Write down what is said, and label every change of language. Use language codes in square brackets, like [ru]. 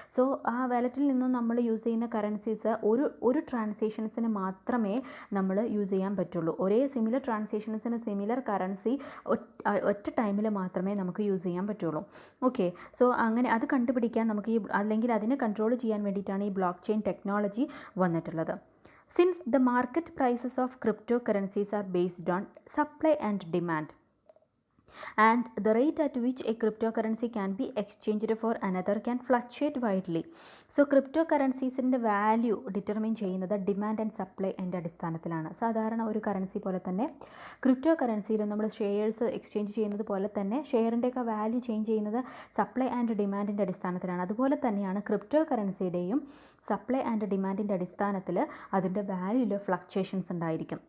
[ml] So ആ വാലറ്റിൽ നിന്നും നമ്മൾ യൂസ് ചെയ്യുന്ന കറൻസീസ് ഒരു ട്രാൻസാക്ഷൻസിന് മാത്രമേ നമ്മൾ യൂസ് ചെയ്യാൻ പറ്റുള്ളൂ. ഒരേ സിമിലർ ട്രാൻസാക്ഷൻസിന് സിമിലർ കറൻസി ഒറ്റ ടൈമിൽ മാത്രമേ നമുക്ക് യൂസ് ചെയ്യാൻ പറ്റുള്ളൂ. ഓക്കെ, സോ അങ്ങനെ അത് കണ്ടുപിടിക്കാൻ നമുക്ക് അല്ലെങ്കിൽ അതിനെ കൺട്രോൾ ചെയ്യാൻ വേണ്ടിയിട്ടാണ് ഈ ബ്ലോക്ക് ചെയിൻ ടെക്നോളജി വന്നിട്ടുള്ളത്. [en] Since the market prices of cryptocurrencies are based on supply and demand and the rate at which a cryptocurrency can be exchanged for another can fluctuate widely. [ml] So cryptocurrencies-ന്റെ value determine ചെയ്യുന്നത് demand and സപ്ലൈൻ്റെ അടിസ്ഥാനത്തിലാണ്. സാധാരണ ഒരു currency പോലെ തന്നെ crypto കറൻസിയിലും നമ്മൾ shares exchange ചെയ്യുന്നത് പോലെ തന്നെ ഷെയറിൻ്റെയൊക്കെ വാല്യൂ ചേഞ്ച് ചെയ്യുന്നത് സപ്ലൈ ആൻഡ് ഡിമാൻഡിൻ്റെ അടിസ്ഥാനത്തിലാണ്. അതുപോലെ തന്നെയാണ് ക്രിപ്റ്റോ കറൻസിയുടെയും സപ്ലൈ ആൻഡ് ഡിമാൻഡിൻ്റെ അടിസ്ഥാനത്തിൽ അതിൻ്റെ വാല്യൂയിൽ ഫ്ലക്ച്വേഷൻസ് ഉണ്ടായിരിക്കും.